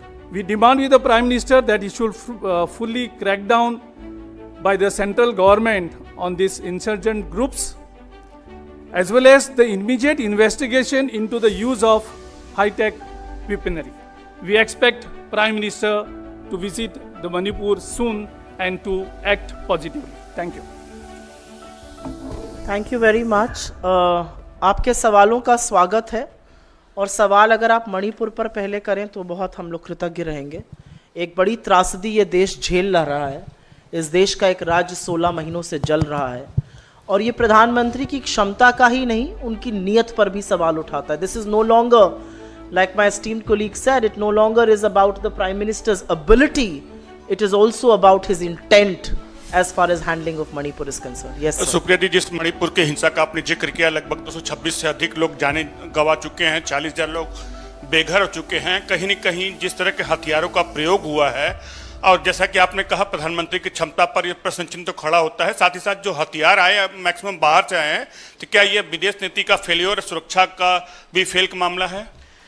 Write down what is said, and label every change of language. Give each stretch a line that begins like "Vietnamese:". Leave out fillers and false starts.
English: We demand with the Prime Minister that he should fully crack down by the central government on these insurgent groups, as well as the immediate investigation into the use of high-tech weaponry. We expect Prime Minister to visit the Manipur soon and to act positively. Thank you. Thank you very much.
Hindi: आपके सवालों का स्वागत है, और सवाल अगर आप मणिपुर पर पहले करें तो बहुत हम लोग कृतज्ञ रहेंगे. एक बड़ी त्रासदी ये देश झेल रहा है. इस देश का एक राज्य 16 महीनों से जल रहा है, और ये प्रधानमंत्री की क्षमता का ही नहीं, उनकी नीयत पर भी सवाल उठाता है.
English: This is no longer, like my esteemed colleague said, it no longer is about the Prime Minister's ability, it is also about his intent as far as handling of Manipur is concerned. Yes sir.
Hindi: Supriya जी, जिस मणिपुर के हिंसा का आपने जिक्र किया, लगभग 226 से अधिक लोग जाने गंवा चुके हैं, 40,000 लोग बेघर हो चुके हैं. कहीं न कहीं जिस तरह के हथियारों का प्रयोग हुआ है, और जैसा कि आपने कहा प्रधानमंत्री की क्षमता पर यह प्रश्न चिन्ह तो खड़ा होता है. साथ ही साथ जो हथियार आए मैक्सिमम बाहर से आए हैं, तो क्या ये विदेश नीति का फेलियर, सुरक्षा का भी फेल का मामला है?